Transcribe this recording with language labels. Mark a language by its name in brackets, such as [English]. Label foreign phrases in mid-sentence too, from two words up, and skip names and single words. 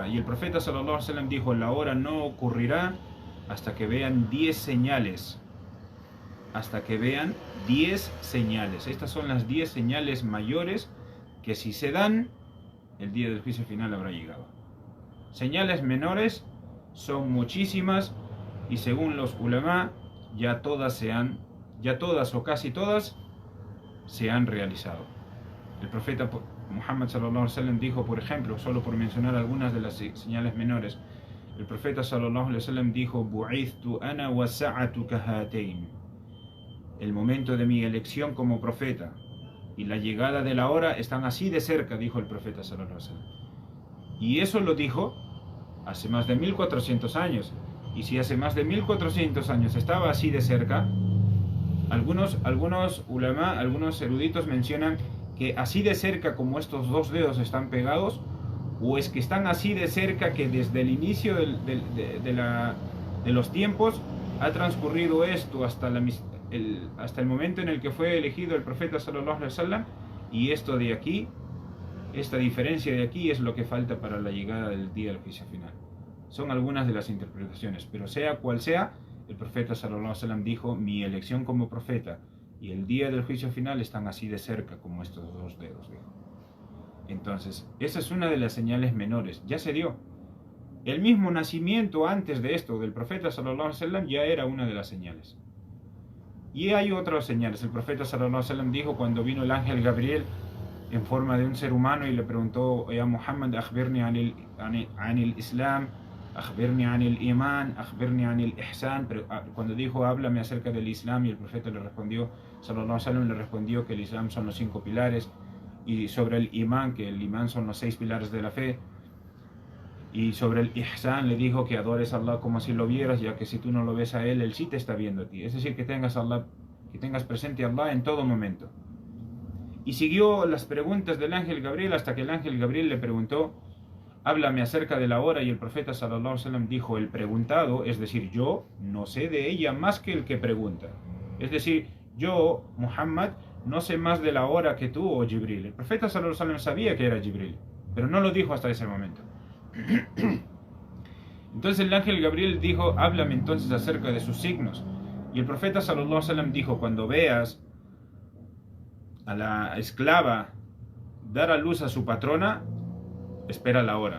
[Spanish] Y el profeta [Arabic] صلى الله عليه وسلم [Spanish] dijo: la hora no ocurrirá hasta que vean 10 señales. Hasta que vean 10 señales. Estas son las 10 señales mayores que, si se dan, el día del juicio final habrá llegado. Señales menores son muchísimas, y según los ulama, ya todas o casi todas se han realizado. El profeta Muhammad [Arabic] صلى الله عليه وسلم [Spanish] dijo, por ejemplo, solo por mencionar algunas de las señales menores, el profeta [Arabic] صلى الله عليه وسلم [Spanish] dijo: [Arabic] بعثت أنا والساعة كهاتين. [Spanish] El momento de mi elección como profeta y la llegada de la hora están así de cerca, dijo el profeta [Arabic] صلى الله عليه وسلم. [Spanish] Y eso lo dijo hace más de 1400 años. Y si hace más de 1400 años estaba así de cerca, algunos ulama, algunos eruditos mencionan que así de cerca como estos dos dedos están pegados, o es que están así de cerca que desde el inicio de los tiempos ha transcurrido esto hasta el momento en el que fue elegido el profeta [Arabic] صلى الله عليه وسلم, [Spanish] y esto de aquí, esta diferencia de aquí, es lo que falta para la llegada del día del juicio final. Son algunas de las interpretaciones, pero sea cual sea, el profeta [Arabic] صلى الله عليه وسلم [Spanish] dijo: mi elección como profeta y el día del juicio final están así de cerca como estos dos dedos. Entonces, esa es una de las señales menores. Ya se dio. El mismo nacimiento antes de esto del profeta [Arabic] صلى الله عليه وسلم [Spanish] ya era una de las señales. Y hay otras señales. El profeta [Arabic] صلى الله عليه وسلم [Spanish] dijo, cuando vino el ángel Gabriel en forma de un ser humano y le preguntó: [Arabic] يا محمد، أخبرني عن الإسلام، أخبرني عن الإيمان، أخبرني عن الإحسان. [Spanish] Pero cuando dijo: háblame acerca del Islam, y el profeta le respondió, [Arabic] صلى الله عليه وسلم [Spanish] le respondió que el Islam son los 5 pilares, y sobre el imán, que el imán son los 6 pilares de la fe, y sobre el ihsan le dijo que adores a Allah como si lo vieras, ya que si tú no lo ves a él sí te está viendo a ti. Es decir, que tengas presente a Allah en todo momento. Y siguió las preguntas del ángel Gabriel hasta que el ángel Gabriel le preguntó: háblame acerca de la hora. Y el profeta [Arabic] صلى الله عليه وسلم [Spanish] dijo: el preguntado, es decir, yo no sé de ella más que el que pregunta. Es decir, yo, Muhammad, no sé más de la hora que tú, o Jibril. El profeta [Arabic] صلى الله عليه وسلم [Spanish] sabía que era Jibril, pero no lo dijo hasta ese momento. Entonces el ángel Gabriel dijo: háblame entonces acerca de sus signos. Y el profeta [Arabic] صلى الله عليه وسلم [Spanish] dijo: cuando veas a la esclava dar a luz a su patrona, espera la hora.